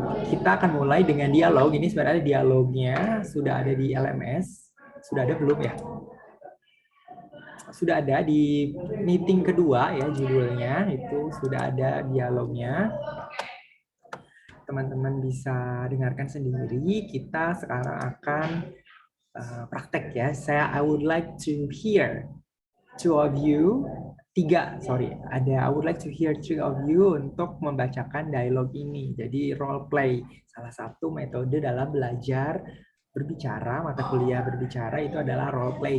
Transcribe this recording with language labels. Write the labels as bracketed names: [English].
[Indonesian] Kita akan mulai dengan dialog. Ini sebenarnya dialognya sudah ada di LMS. Sudah ada belum ya? Sudah ada di meeting kedua ya, judulnya itu sudah ada dialognya. Teman-teman bisa dengarkan sendiri. Kita sekarang akan praktek ya. [English] I would like to hear two of you. I would like to hear three of you [Indonesian] untuk membacakan dialog ini. Jadi role play, salah satu metode dalam belajar berbicara, mata kuliah berbicara itu adalah role play.